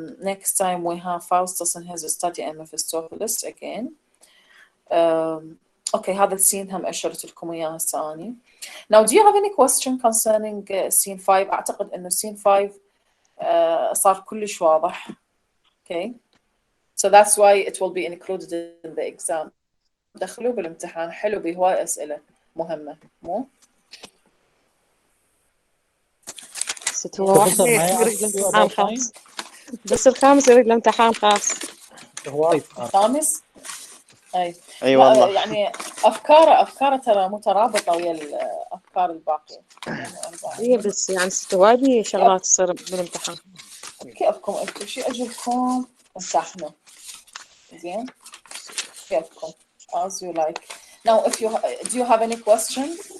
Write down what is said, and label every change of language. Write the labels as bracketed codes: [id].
[en] Next time we have Faustus and his study and Mephistopheles again. [ar] Okay, هذا السين هم أشرت لكم إياه هسه أني. [en] Now, do you have any question concerning scene 5? [ar] أعتقد إنه scene 5 صار كلش واضح. [en] Okay, so that's why it will be included in the exam. [ar] دخلوا بالامتحان، حلو بهواي أسئلة مهمة، مو؟ واحد يريد امتحان خاص، بس الخامس يريد له امتحان خاص. الخامس؟ أي والله. يعني أفكاره ترى مترابطة ويا الأفكار الباقية. إيه بس يعني ستوادي شغلات تصير بالامتحان. كيفكم انتم؟ شي اجلكم امتحنوا زين؟ كيفكم؟ [en] as you like. Now, if you do you have any questions?